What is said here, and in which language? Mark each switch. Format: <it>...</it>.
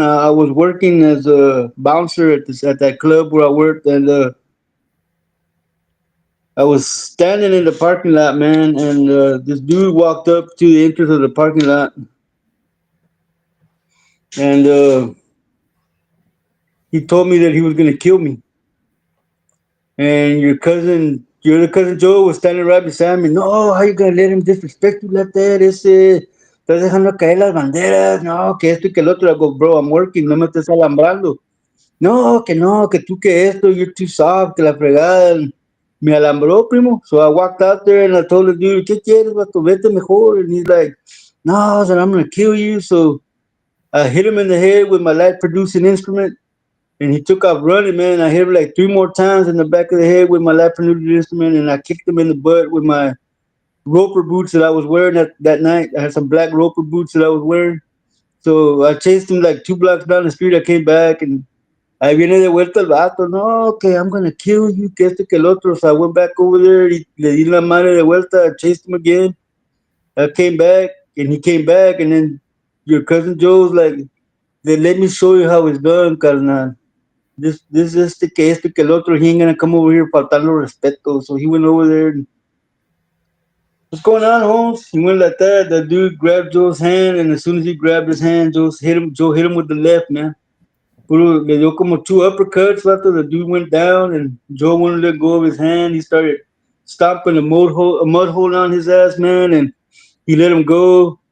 <en>I was working as a bouncer at that club where I worked, and I was standing in the parking lot, man, and this dude walked up to the entrance of the parking lot, and he told me that he was gonna kill me. And your other cousin Joe was standing right beside me. No, how you gonna let him disrespect you like that?</en> <es>Ese, estás dejando caer las banderas. No, que esto y que el otro.</es> <en>I go, bro, I'm working,</en> <es>no me estés alambrando. No, que tú que esto,</es> <en>you're too soft,</en> <es>que la fregada. Me alambró, primo.</es> <en>So I walked out there and I told the dude,</en> <es>¿qué quieres, vato? Vete mejor.</es> <en>And he's like, no, then I'm gonna kill you. So I hit him in the head with my light producing instrument, and he took off running, man. I hit him like three more times in the back of the head with my light producing instrument, and I kicked him in the butt with my roper boots that I was wearing that night. I had some black roper boots that I was wearing. So I chased him like 2 blocks down the street. I came back and</en> <es>ahí viene de vuelta el vato. No, que</es> <en>I'm gonna kill you,</en> <es>que esto, que el otro.</es> <en>So I went back over there.</en> <es>Le di la madre de vuelta.</es> <en>I chased him again. I came back and he came back. And then your cousin Joe's like, then let me show you how it's done, carnal. This</en> <es>este que esto que el otro.</es> <en>He ain't gonna come over here</en> <es>faltando respeto.</es> <en>So he went over there and what's going on, Holmes? He went like that. The dude grabbed Joe's hand, and as soon as he grabbed his hand, Joe hit him with the left, man.</en> <es>Le dio como</es> <en>two uppercuts after the dude went down, and Joe wouldn't let go of his hand. He started stomping a mud hole on his ass, man, and he let him go.</en>